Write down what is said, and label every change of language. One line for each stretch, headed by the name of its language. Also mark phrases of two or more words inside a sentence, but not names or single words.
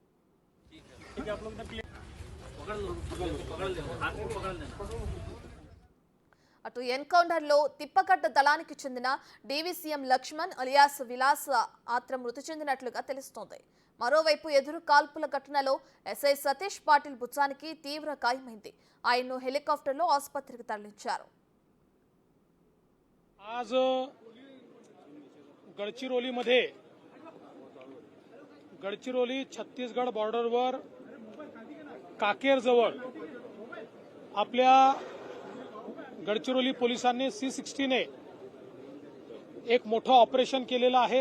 Telugu: అటు ఎన్కౌంటర్లో తిప్పగడ్డ దళానికి చెందిన డీవీసీఎం లక్ష్మణ్ అలియాస్ విలాస్ ఆత్ర మృతి చెందినట్లుగా తెలుస్తోంది. మరోవైపు ఎదురు కాల్పుల ఘటనలో ఎస్ఐ సతీష్ పాటిల్ భుజానికి తీవ్ర గాయమైంది. ఆయన్ను హెలికాప్టర్లో ఆసుపత్రికి తరలించారు.
Marathi: आज गडचिरोलीमध्ये गडचिरोली छत्तीसगड बॉर्डरवर काकेर जवळ आपल्या गडचिरोली पोलिसांनी C-60 ने एक मोठं ऑपरेशन केलेलं आहे.